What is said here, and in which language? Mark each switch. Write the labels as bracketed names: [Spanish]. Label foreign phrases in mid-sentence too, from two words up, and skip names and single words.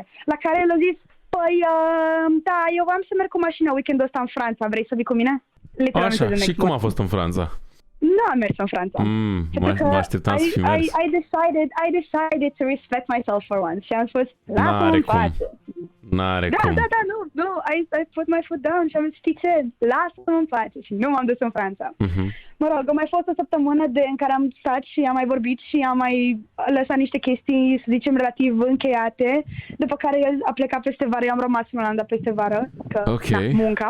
[Romanian] La care el a zis, păi, da, eu am să merg cu mașina weekendul ăsta în Franța, vrei să vii cu mine? Așa, și cum a fost în Franța? Nu am mers în Franța. Mă așteptam să fi mers. [English] I decided to respect myself for once. [Romanian] Și am spus, lasă-mă în pace. N-are cum. Da, nu, [English] I put my foot down [Romanian] și am zis, știi ce, lasă-mă în pace. Și nu m-am dus în Franța. Mă rog, a mai fost o săptămână în care am stat și am mai vorbit și am mai lăsat niște chestii, să zicem, relativ încheiate. După care el a plecat peste vară, eu am rămas în Olanda peste vară, că munca.